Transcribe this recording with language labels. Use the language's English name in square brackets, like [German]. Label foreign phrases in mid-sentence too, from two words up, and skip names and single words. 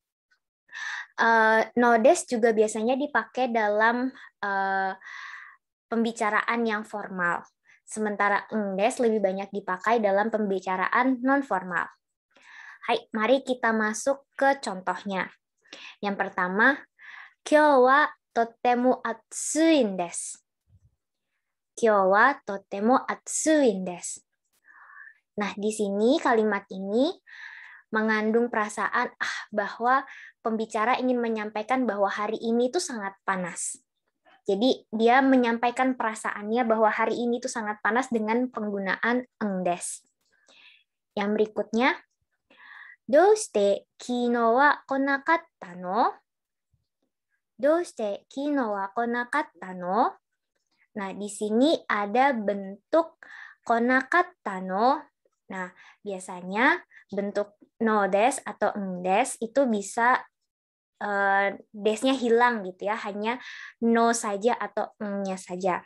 [Indonesian] Nodes juga biasanya dipakai dalam pembicaraan yang formal. Sementara des lebih banyak dipakai dalam pembicaraan non-formal. Hai, mari kita masuk ke contohnya. Yang pertama, [Japanese] 今日 は とても 暑い です. 今日 は とても 暑い です. [Indonesian] Nah, di sini kalimat ini mengandung perasaan bahwa pembicara ingin menyampaikan bahwa hari ini itu sangat panas. Jadi dia menyampaikan perasaannya bahwa hari ini itu sangat panas dengan penggunaan des. Yang berikutnya, [Japanese] どうして 昨日 は 来なかった の? どうして 昨日 は 来なかった の? [Indonesian] Nah, di sini ada bentuk [Japanese] 来なかった の. [Indonesian] Nah, biasanya bentuk [Japanese] の です [Indonesian] atau des itu bisa desnya hilang gitu ya, hanya no saja atau nya saja.